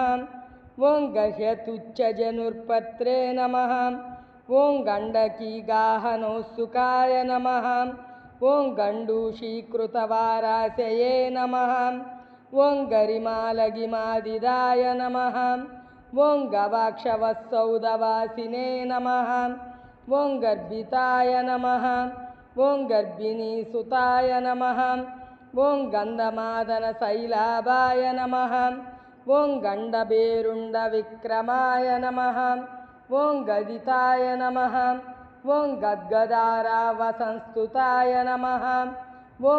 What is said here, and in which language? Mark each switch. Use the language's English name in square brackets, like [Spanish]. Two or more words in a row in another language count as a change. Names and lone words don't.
[Sanskrit] ओं गह्यतुच्छजनुर्पत्रे नमः। ओं गण्डकीगाहनोत्सुकाय नमः। ओं गण्डूषीकृतवाराशये नमः। ओं गरिमालगिमादिदाय नमः। ఓం గవాక్షవత్సౌదవాసినే నమః ఓం గర్భితాయ నమః ఓం గర్భిణీసుతాయ నమః ఓం గంధమాదన శైలాభాయ నమః ఓం గండభేరుండ విక్రమాయ నమః ఓం గదితాయ నమః ఓం గద్గదారావసంస్తుతాయ నమః ఓం